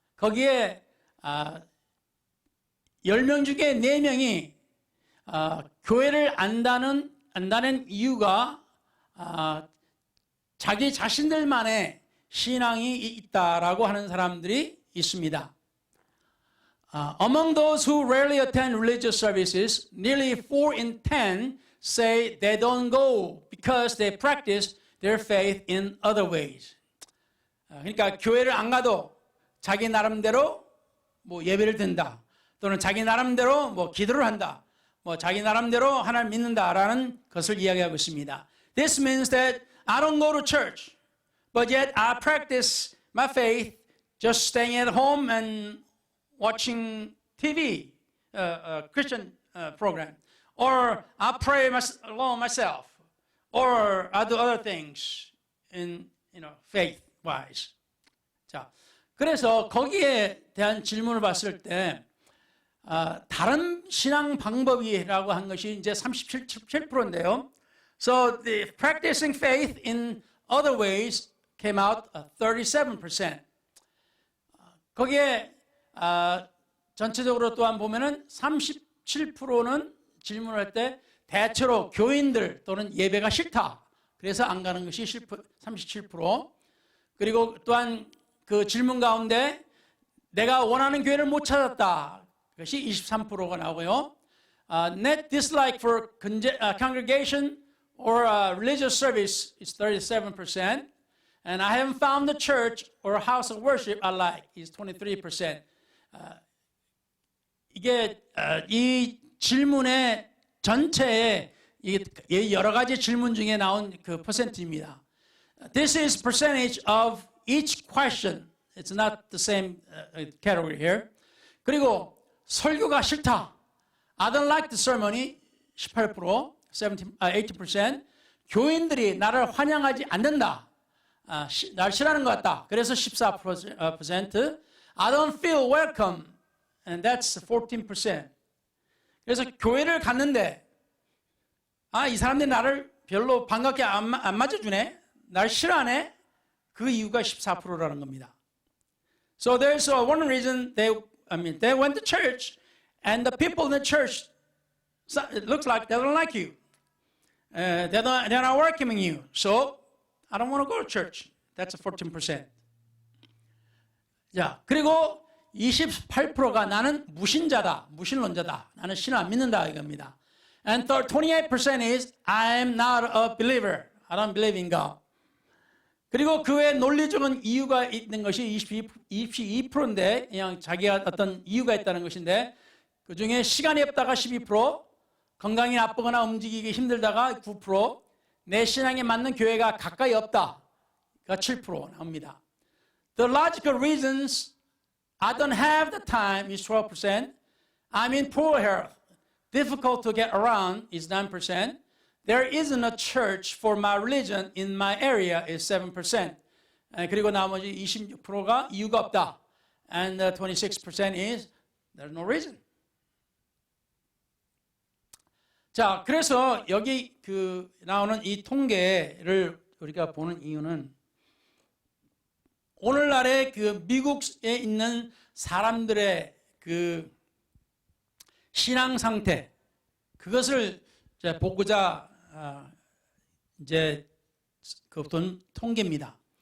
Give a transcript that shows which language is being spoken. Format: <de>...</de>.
<ko>거기에 10명 중에 4명이 교회를 안 다니는 이유가 자기 자신들만의 신앙이 있다라고 하는 사람들이 있습니다.</ko> <en>Among those who rarely attend religious services, nearly 4 in 10 say they don't go because they practice their faith in other ways.</en> <ko>그러니까 교회를 안 가도 자기 나름대로 뭐 예배를 드린다. 또는 자기 나름대로 뭐 기도를 한다. 뭐 자기 나름대로 하나님 믿는다라는 것을 이야기하고 있습니다.</ko> <en>This means that I don't go to church, but yet I practice my faith just staying at home and watching TV, Christian program. Or I pray alone myself. Or I do other things in, faith-wise.</en> <ko>자, 그래서 거기에 대한 질문을 봤을 때 다른 신앙 방법이라고 한 것이 이제 37%인데요.</ko> <en>So the practicing faith in other ways came out 37%.</en> <ko>거기에 전체적으로 또한 보면은 37%는 질문할 때 대체로 교인들 또는 예배가 싫다. 그래서 안 가는 것이 37%. 그리고 또한 그 질문 가운데 내가 원하는 교회를 못 찾았다. 그것이 23%가 나오고요.</ko> <en>Net dislike for congregation or religious service is 37%. And I haven't found the church or house of worship I like is 23%.</en> <ko>이게 이 질문의 전체에 여러 가지 질문 중에 나온 그 퍼센트입니다.</ko> <en>This is percentage of each question. It's not the same category here.</en> <ko>그리고 설교가 싫다.</ko> <en>I don't like the sermon이 18%, 18%.</en> <ko>교인들이 나를 환영하지 않는다. 날 싫어하는 것 같다. 그래서 14%.</ko> <en>I don't feel welcome. And that's 14%.</en> <ko>그래서 교회를 갔는데 이 사람들이 나를 별로 반갑게 안 맞아주네. 날 싫어하네. 그 이유가 14%라는 겁니다.</ko> <en>So there's one reason they went to church and the people in the church it looks like they don't like you. They're not welcoming you. So I don't want to go to church. That's 14%.</en> <ko>자, 그리고 28%가 나는 무신자다, 무신론자다. 나는 신을 안 믿는다 이겁니다.</ko> <en>And 28% is I'm not a believer. I don't believe in God.</en> <ko>그리고 그 외에 논리적인 이유가 있는 것이 22%인데 그냥 자기가 어떤 이유가 있다는 것인데 그 중에 시간이 없다가 12%, 건강이 나쁘거나 움직이기 힘들다가 9%, 내 신앙에 맞는 교회가 가까이 없다가 7% 나옵니다.</ko> <en>The logical reasons I don't have the time is 12%. I'm in poor health. Difficult to get around is 9%. There isn't a church for my religion in my area is 7%.</en> <ko>그리고 나머지 26%가 이유가 없다.</ko> <en>And 26% is there's no reason.</en> <ko>자, 그래서 여기 그 나오는 이 통계를 우리가 보는 이유는 오늘날의 그 미국에 있는 사람들의 그 신앙 상태 그것을 이제 보고자 이제 그 통계입니다.</ko>